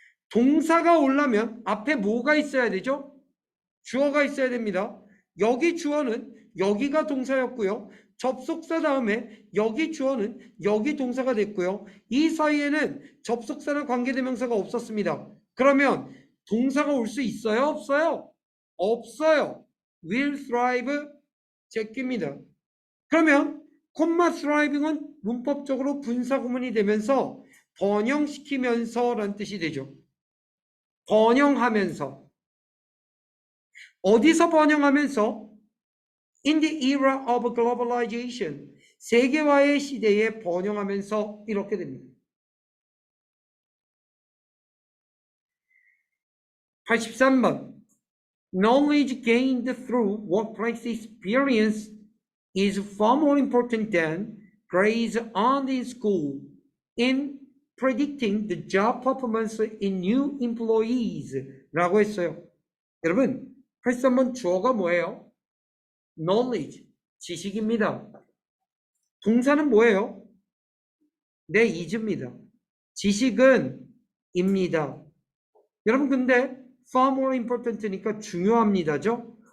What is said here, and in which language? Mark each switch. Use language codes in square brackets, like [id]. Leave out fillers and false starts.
[ko] 동사가 오려면 앞에 뭐가 있어야 되죠? 주어가 있어야 됩니다. 여기 주어는 여기가 동사였고요. 접속사 다음에 여기 주어는 여기 동사가 됐고요. 이 사이에는 접속사나 관계대명사가 없었습니다. 그러면 동사가 올 수 있어요? 없어요? 없어요. [en] will thrive [ko] 제끼입니다. 그러면 콤마 thriving은 문법적으로 분사구문이 되면서 번영시키면서 라는 뜻이 되죠. 번영하면서. 어디서 번영하면서? [en] In the era of globalization. [ko] 세계화의 시대에 번영하면서 이렇게 됩니다. 83번. [en] Knowledge gained through workplace experience is far more important than grades earned in school in predicting the job performance in new employees [ko] 라고 했어요. 여러분, 83번 주어가 뭐예요? knowledge, 지식입니다. 동사는 뭐예요? 네, is입니다. 지식은 입니다. 여러분, 근데 [en] far more important [ko] 니까 중요합니다죠?